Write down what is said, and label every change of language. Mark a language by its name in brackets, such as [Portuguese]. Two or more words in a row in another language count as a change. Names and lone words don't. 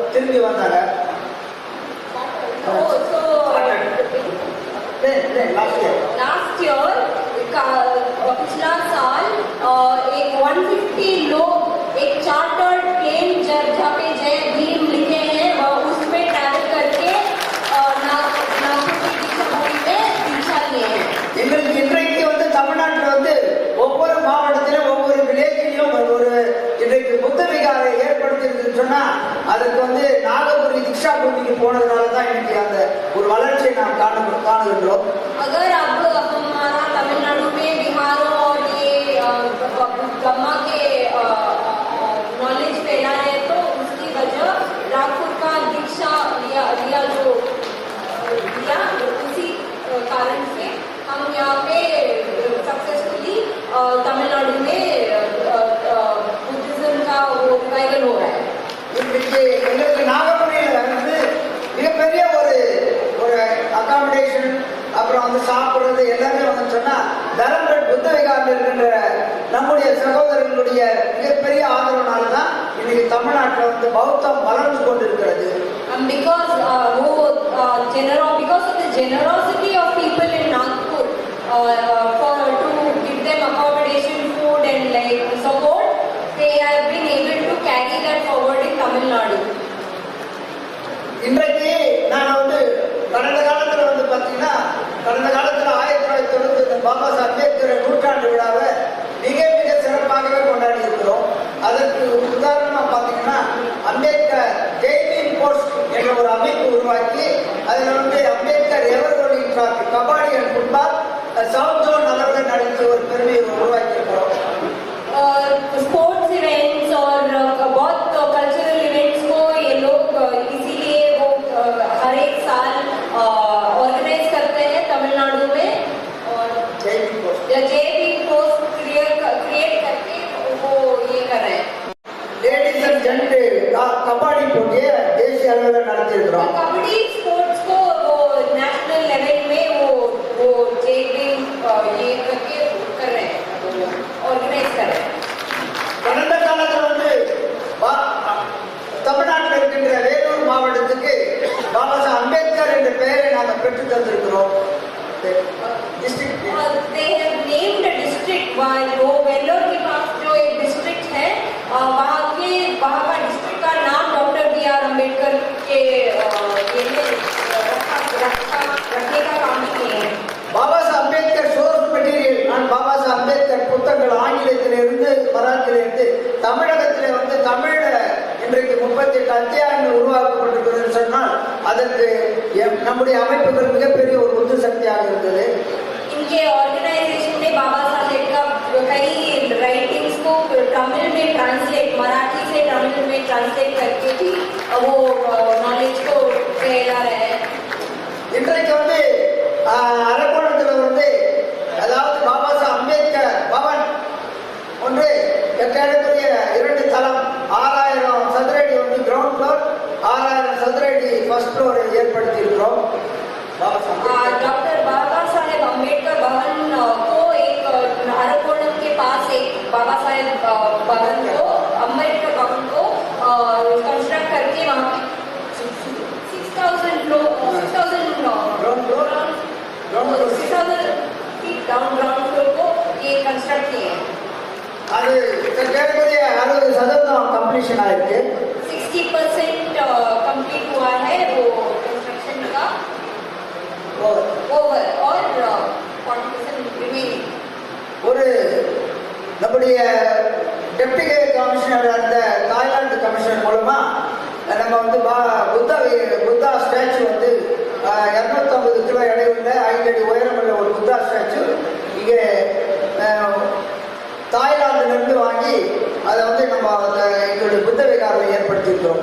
[Tamil] திரும்பி வந்தாங்க. [English] last year [Hindi] पिछला साल एक 150 लोग एक [English] chartered plane [Hindi] जहाँ पे जय भीम लिखे हैं उसमें ट्रैवल करके नागपुर की दीक्षाभूमि में दीक्षा लिए हैं. [Tamil] எங்களுக்கு இன்றைக்கு வந்து தமிழ்நாட்டில் வந்து ஒவ்வொரு மாவட்டத்திலும் ஒவ்வொரு வில்லேஜிலும் ஒரு இன்றைக்கு புத்த விகாரை ஏற்படுத்திருக்குன்னு சொன்னா அதுக்கு வந்து நாகபுரி दीक्षा भूमि போனதுனால தான் இன்னைக்கு அந்த ஒரு வளர்ச்சியை நாம் காணுகின்றோம். [Hindi] अगर अब हमारा तमिलनाडु में बिहारों और ये ब्रह्मा के नॉलेज फैला है तो उसकी वजह नागपुर का दीक्षा लिया जो दिया उसी कारण से हम यहाँ पे सक्सेसफुली तमिलनाडु में बुद्धिज्म का वो रिवाइवल हो रहा है. [Tamil] இன்றைக்கு எங்களுக்கு நாகபுரியில் வந்து மிகப்பெரிய ஒரு அகாமடேஷன் அப்புறம் வந்து சாப்பிடுறது எல்லாமே வந்து சொன்னா தரம்பட் புத்த விகாரில் இருக்கின்ற நம்முடைய சகோதரர்களுடைய மிகப்பெரிய ஆதரவுனால தான் இன்னைக்கு தமிழ்நாட்டில் வந்து பௌத்தம் வளர்ந்து கொண்டிருக்கிறது. [English] Because of the generosity of people in Nagpur to give them accommodation, food and like support, they have been able to carry that forward in Tamil Nadu. [Tamil] இன்றைக்கு நான் வந்து கடந்த காலத்தில் வந்து பார்த்தீங்கன்னா கடந்த காலத்தில் 1990 பாபா சாஹேப் அம்பேத்கர் நூற்றாண்டு விழாவை மிக மிக சிறப்பாகவே கொண்டாடி இருக்கிறோம். அதற்கு உதாரணமாக பார்த்தீங்கன்னா அம்பேத்கர் ஜெய்பீம் போஸ்ட் என்ற ஒரு அமைப்பு உருவாக்கி அதில் வந்து அம்பேத்கர் [English] ever rolling trophy kabaddi and football south zone [Tamil] அளவில் நடத்தி ஒரு பெருமையை உருவாக்கி இருக்கிறோம். [English] sports events [Hindi] और बहुत [English] cultural events [Hindi] को ये लोग इसीलिए वो हर एक साल ऑर्गेनाइज करते हैं तमिलनाडु में और JB पोस्ट क्रिएट करके वो ये कर रहे हैं. [English] ladies and gent [Tamil] कबाड़ी போட்டியை தேசிய அளவில் நடத்தி இருக்கிறோம். [Hindi] कबड्डी स्पोर्ट्स को वो [English] national level [Hindi] में वो JB ये करके कर रहे हैं, ऑर्गेनाइज कर रहे हैं. [Tamil] கடந்த காலத்தில் வந்து தமிழ்நாட்டில் இருக்கின்ற வேலூர் மாவட்டத்துக்கு பாபா சாஹேப் அம்பேத்கர் என்ற பெயரை நாங்கள் பெற்று தந்திருக்கிறோம். [English] They have named a district while [Hindi] वो वेल्लोर के पास जो एक डिस्ट्रिक्ट है वहाँ का डिस्ट्रिक्ट का नाम डॉक्टर B.R. अम्बेडकर के रखने का काम किए हैं. [Tamil] பாபா சாஹேப் அம்பேத்கர் [English] source material [Tamil] நான் பாபா சாஹேப் அம்பேத்கர் புத்தகங்கள் ஆங்கிலத்திலிருந்து மராத்தியிலிருந்து தமிழகத்தில் வந்து தமிழ இன்றைக்கு 38 அத்தியாயங்கள் உருவாக்கப்பட்டிருக்கிறது சொன்னால் அதற்கு நம்முடைய அமைப்புகள் மிகப்பெரிய ஒரு உந்து சக்தியாக இருந்தது. [Hindi] इनके ऑर्गेनाइजेशन ने बाबा साहेब का कई राइटिंग्स को तमिल में ट्रांसलेट मराठी से तमिल में ट्रांसलेट करके भी वो नॉलेज को फैला रहे हैं. [Tamil] இன்றைக்கு வந்து அரக்கோணத்தில் வந்து அதாவது பாபா சாஹேப் அம்பேத்கர் பவன் ஒன்று ஏறக்குறைய 2 தளம் 6000 சதுரடி வந்து [English] ground floor [Tamil] 6000 சதுரடி [English] first floor [Tamil] ஏற்படுத்தி இருக்கிறோம். [Hindi] डॉक्टर बाबा साहेब अम्बेडकर भवन को एक अरकोणम के पास एक बाबा साहेब भवन को अम्बेडकर भवन को कंस्ट्रक्ट करके वहाँ पे 6,000 [English] ground floor [Hindi] को ये कंस्ट्रक्ट किए हैं. [Tamil] அது ஏறக்குறைய 60% கம்ப்ளீஷன் ஆயிருக்கு. [Hindi] 60% कंप्लीट हुआ है वो कंस्ट्रक्शन का ओवर और 40% रिमेनिंग. [Tamil] ஒரு நம்முடைய [English] deputy commissioner [Tamil] அந்த தாய்லாந்து கமிஷனர் மூலமா நம்ம வந்து [English] Buddha statue [Tamil] வந்து 250 கிலோ எடையுள்ள 5 அடி உயரமுள்ள ஒரு [English] Buddha statue [Tamil] இங்கே தாய்லாந்துலேருந்து வாங்கி அதை வந்து நம்ம எங்களுடைய புத்த விகாரில் ஏற்படுத்தியிருக்கிறோம்.